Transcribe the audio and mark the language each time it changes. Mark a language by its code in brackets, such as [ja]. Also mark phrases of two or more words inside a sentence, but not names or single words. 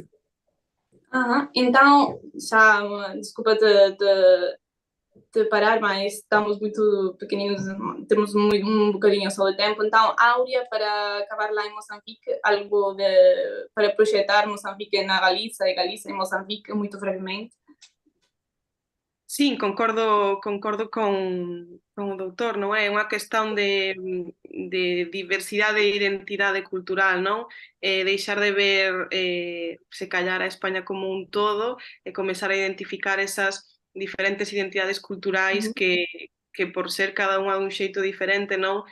[pt] Então, já, desculpa de parar, mas estamos muito pequeninos, temos um bocadinho só de tempo. Então, Áurea, para acabar lá em Moçambique, algo para projetar Moçambique na Galiza e Galiza em Moçambique, muito brevemente. Sim, [gl] concordo con o doutor, non é? Unha questão de diversidade e identidade cultural, non? Deixar de ver, se callar, a España como un todo e comezar a identificar esas diferentes identidades culturais que por ser cada unha dun xeito diferente, non?